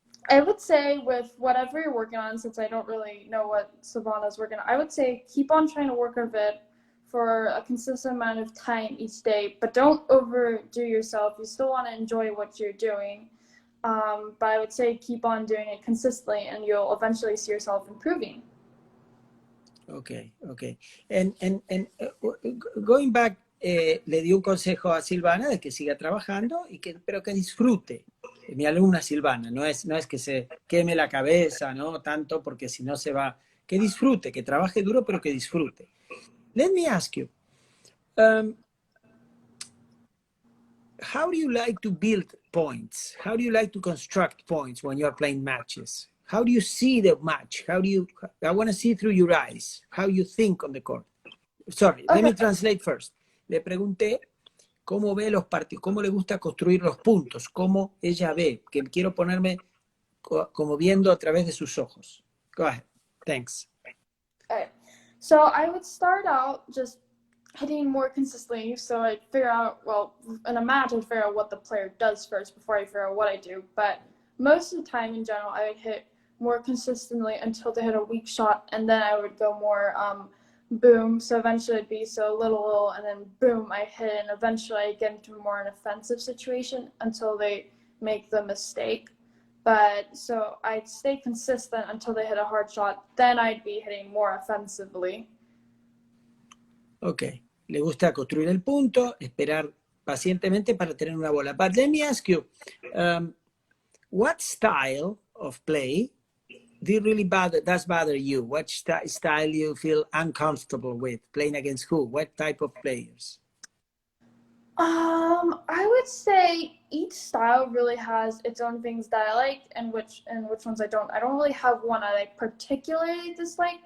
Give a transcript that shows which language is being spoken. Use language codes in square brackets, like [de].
[en] I would say with whatever you're working on, since I don't really know what Savannah's working on, I would say keep on trying to work on it for a consistent amount of time each day, but don't overdo yourself. You still want to enjoy what you're doing. But I would say keep on doing it consistently, and you'll eventually see yourself improving. Okay. And going back, [es] le di un consejo a Silvana de que siga trabajando, pero que disfrute. Mi alumna Silvana, no es que se queme la cabeza, ¿no? Tanto, porque si no se va. Que disfrute, que trabaje duro, pero que disfrute. [en] Let me ask you, how do you like to build points? How do you like to construct points when you're playing matches? How do you see the match? I want to see through your eyes, how you think on the court. Sorry, let me translate first. [es] Le pregunté cómo ve los partidos, cómo le gusta construir los puntos, cómo ella ve, que quiero ponerme como viendo a través de sus ojos. [en] Go ahead. Thanks. Okay. So I would start out just hitting more consistently. So I'd figure out, well, in a match, I'd figure out what the player does first before I figure out what I do. But most of the time in general, I would hit more consistently until they hit a weak shot, and then I would go more boom. So eventually it'd be so little, and then boom, I hit it, and eventually I get into more an offensive situation until they make the mistake. But so I'd stay consistent until they hit a hard shot, then I'd be hitting more offensively. [es] Ok, le gusta construir el punto, esperar pacientemente para tener una bola. [en] But let me ask you, what style of play does bother you? What style you feel uncomfortable with? Playing against who? What type of players? I would say each style really has its own things that I like and which ones I don't. I don't really have one I like particularly dislike.